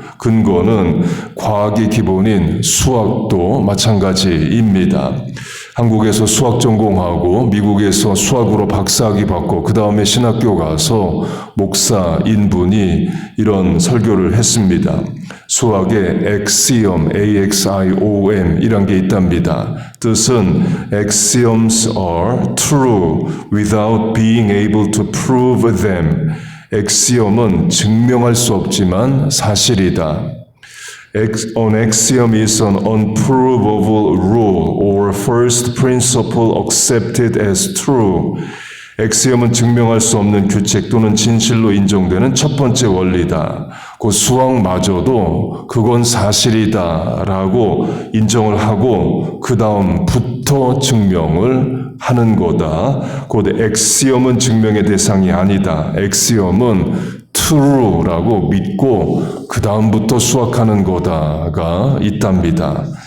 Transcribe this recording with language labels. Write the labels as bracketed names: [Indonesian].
[Korean] 근거는 과학이 기본인 수학도 마찬가지입니다. 한국에서 수학 전공하고 미국에서 수학으로 박사학위 받고 그 다음에 신학교 가서 목사인 분이 이런 설교를 했습니다. 수학에 axiom, A-X-I-O-M 이란 게 있답니다. 뜻은 [English] axioms are true without being able to prove them. [Korean] axiom은 증명할 수 없지만 사실이다. [English] An axiom is an unprovable rule or first principle accepted as true. [Korean] 엑시엄은 증명할 수 없는 규칙 또는 진실로 인정되는 첫 번째 원리다. 그 수학마저도 그건 사실이다 라고 인정을 하고 그 다음부터 증명을 하는 거다. 곧 엑시엄은 증명의 대상이 아니다. 엑시엄은 true라고 믿고 그 다음부터 수학하는 거다가 있답니다.